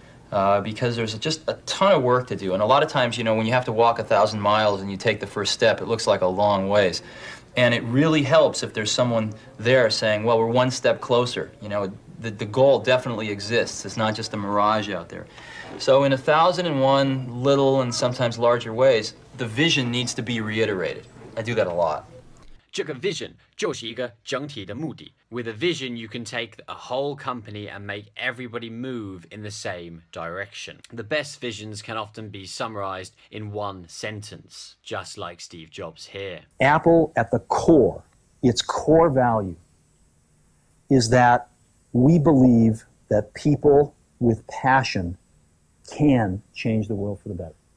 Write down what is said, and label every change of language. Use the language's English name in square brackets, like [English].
[English] Because there's just a ton of work to do. And a lot of times, you know, when you have to walk 1,000 miles and you take the first step, it looks like a long ways. And it really helps if there's someone there saying, well, we're one step closer. You know, the goal definitely exists. It's not just a mirage out there. So in 1,001 little and sometimes larger ways, the vision needs to be reiterated. I do that a lot. [Chinese] 这个 vision 就是一个整体的目的。 [English] With a vision, you can take a whole company and make everybody move in the same direction. The best visions can often be summarized in one sentence, just like Steve Jobs here. Apple, at the core, its core value is that we believe that people with passion can change the world for the better.